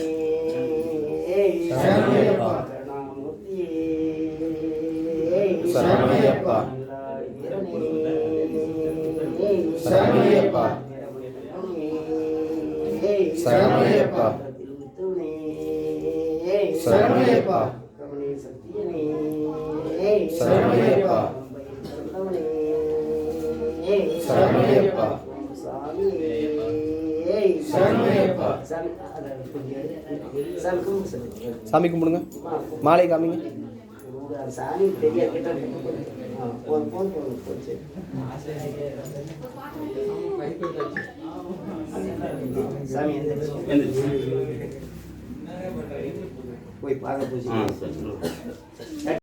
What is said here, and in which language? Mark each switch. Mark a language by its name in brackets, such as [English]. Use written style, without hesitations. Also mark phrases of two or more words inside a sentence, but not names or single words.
[Tamil] சரணம் ஐயப்பா சரணம் ஐயப்பா சரணம் ஐயப்பா சரணம் ஐயப்பா சரணம் ஐயப்பா சரணம் ஐயப்பா சரணம் ஐயப்பா சரணம் ஐயப்பா சாமி கும்பிடுங்க மாலை காமிங்க சாமி பெரிய சாமி போய் பார்க்க போச்சு